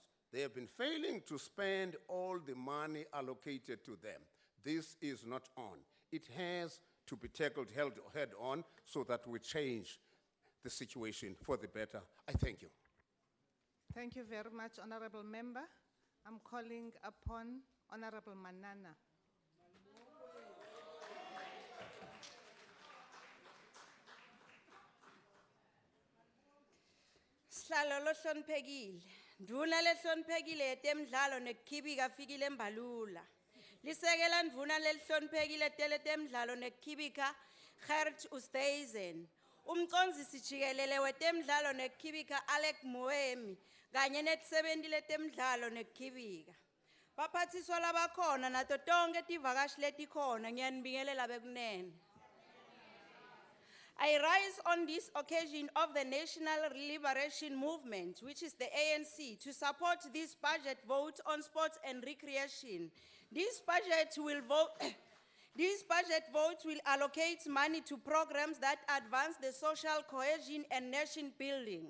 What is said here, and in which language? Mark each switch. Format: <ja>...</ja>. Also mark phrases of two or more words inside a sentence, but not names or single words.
<en>They have been failing to spend all the money allocated to them. This is not on. It has to be tackled head on so that we change the situation for the better. I thank you. Thank you very much, Honorable Member. I'm calling upon Honorable Manana.</en> <ss>Sihlalo lo hloniphekile. Ndvuna lehloniphekile temidlalo nekukhibika fikile embalula. Lisekela ndvuna lehloniphekile tele temidlalo nekukhibika Gert Oosthuizen. Umcondzisi jikelele wetemidlalo nekukhibika Alec Moemi kanye netisebenzi letemidlalo nekukhibika. Baphathiswa labakhona nato tonke tivakashi letikhona ngiyanibingelela bekunene.</ss> <en>I rise on this occasion of the National Liberation Movement, which is the ANC, to support this budget vote on sports and recreation. This budget vote will allocate money to programs that advance the social cohesion and nation building.</en>